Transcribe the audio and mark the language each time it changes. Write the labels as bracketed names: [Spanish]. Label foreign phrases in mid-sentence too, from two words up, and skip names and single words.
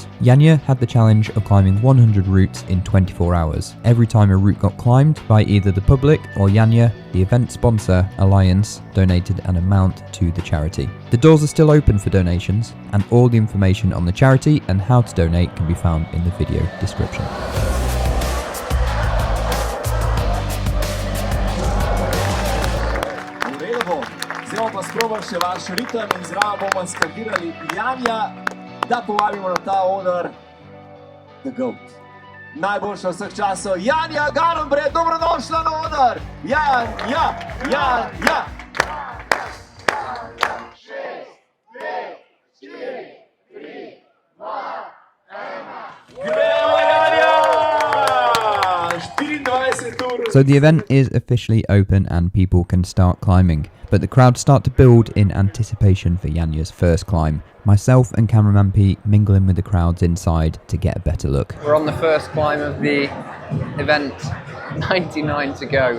[English] Janja had the challenge of climbing 100 routes in 24 hours. Every time a route got climbed by either the public or Janja, the event sponsor, Alliance, donated an amount to the charity. The doors are still open for donations, and all the information on the charity and how to donate can be found in the video description. [Slovenian] Zdaj pa sprobam še vaš ritem in zraven bomo skandirali Janja, da povabimo na ta oder [English] The GOAT. [Slovenian] Najboljša vseh časov, Janja Garnbret, dobrodošla na oder! Janja, Janja! 6, 5, 4, 3, 2, 1. Gremo, Janja! 24 ur. [English] So the event is officially open and people can start climbing. But the crowds start to build in anticipation for Janja's first climb. Myself and cameraman Pete mingle in with the crowds inside to get a better look. We're on the first climb of the event, 99 to go.